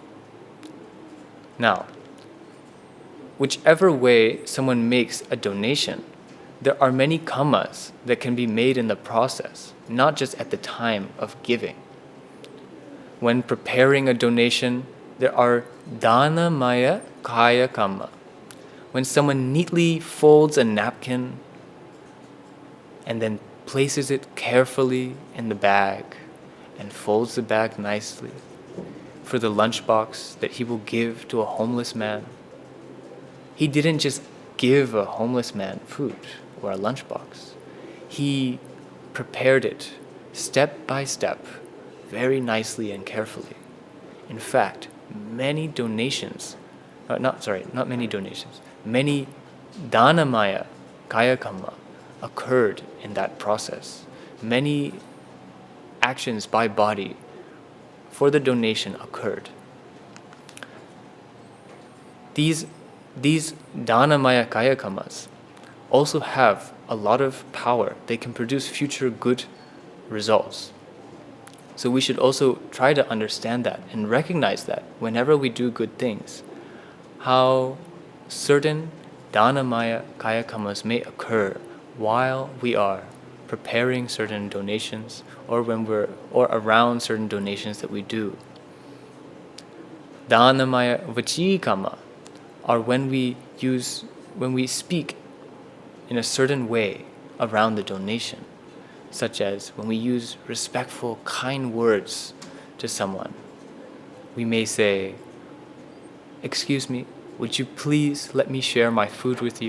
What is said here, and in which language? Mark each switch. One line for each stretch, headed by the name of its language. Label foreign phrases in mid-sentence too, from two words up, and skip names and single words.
English: Now, whichever way someone makes a donation, there are many kammas that can be made in the process, not just at the time of giving. When preparing a donation, there are
Pali: dānaṃ kaya kamma.
English: When someone neatly folds a napkin and then places it carefully in the bag and folds the bag nicely for the lunchbox that he will give to a homeless man. He didn't just give a homeless man food or a lunchbox. He prepared it step by step, very nicely and carefully. In fact, many
Pali: dānaṃ kaya kamma
English: occurred in that process. Many actions by body for the donation occurred. These
Pali: dānaṃ kaya kammas
English: also have a lot of power. They can produce future good results. So we should also try to understand that and recognize that whenever we do good things, how certain
Pali: dānaṃ kaya kammas
English: may occur while we are preparing certain donations or around certain donations that we do.
Pali: Dānaṃ vacī kamma
English: are when we speak in a certain way around the donation, such as when we use respectful, kind words to someone. We may say, "Excuse me, would you please let me share my food with you?"